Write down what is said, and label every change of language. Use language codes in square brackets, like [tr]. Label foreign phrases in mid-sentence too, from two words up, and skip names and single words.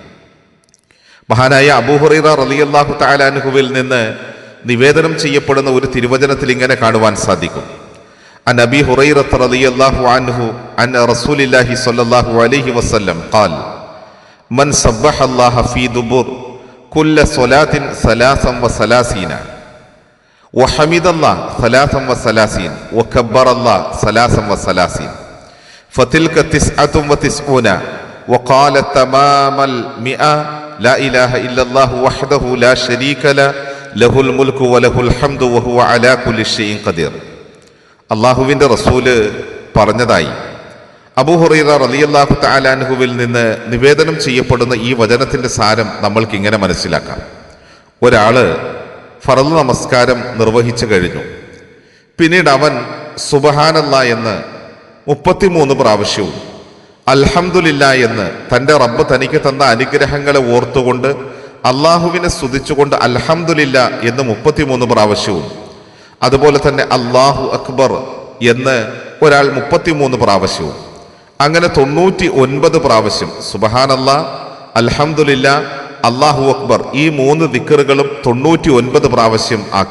[ml] മഹാനായ അബൂ ഹുറൈറ [ar] رضي الله تعالى عنه [ml] നിന്ന് നിവേദനം ചെയ്യപ്പെടുന്ന ഒരു തിരുവചനത്തിൽ ഇങ്ങനെ കാണുവാൻ സാധിക്കും. [ar] عن أبي هريرة رضي الله عنه عن رسول الله صلى الله عليه وسلم قال من سبح الله في دبر كل صلاة ثلاثا وثلاثين وحمد الله ثلاثا وثلاثين وكبر الله ثلاثا وثلاثين فتلك 99 وقال تمام 100 لا إله إلا الله وحده لا شريك له له الملك وله الحمد وهو على كل شيء قدير. [ml] അള്ളാഹുവിൻ്റെ റസൂല് പറഞ്ഞതായി അബൂ ഹുറൈറ [ar] رضي الله تعالى عنه [ml] നിന്ന് നിവേദനം ചെയ്യപ്പെടുന്ന ഈ വചനത്തിൻ്റെ സാരം നമ്മൾക്ക് ഇങ്ങനെ മനസ്സിലാക്കാം. ഒരാള് ഫർള് നമസ്കാരം നിർവഹിച്ചു കഴിഞ്ഞു. പിന്നീട് അവൻ സുബ്ഹാനല്ലാ എന്ന് 33 പ്രാവശ്യവും അൽഹംദുലില്ലാ എന്ന് തൻ്റെ റബ്ബ് തനിക്ക് തന്ന അനുഗ്രഹങ്ങളെ ഓർത്തുകൊണ്ട് അള്ളാഹുവിനെ സ്തുതിച്ചുകൊണ്ട് അൽഹംദുലില്ലാ എന്ന് 33 പ്രാവശ്യവും, അതുപോലെ തന്നെ [ar] الله أكبر [ml] എന്ന് ഒരാൾ 33 പ്രാവശ്യവും, അങ്ങനെ 99 പ്രാവശ്യം [ar] سبحان الله، الحمد لله، الله أكبر, [ml] ഈ 3 ദിക്റുകളും 99 പ്രാവശ്യം ആക്കി.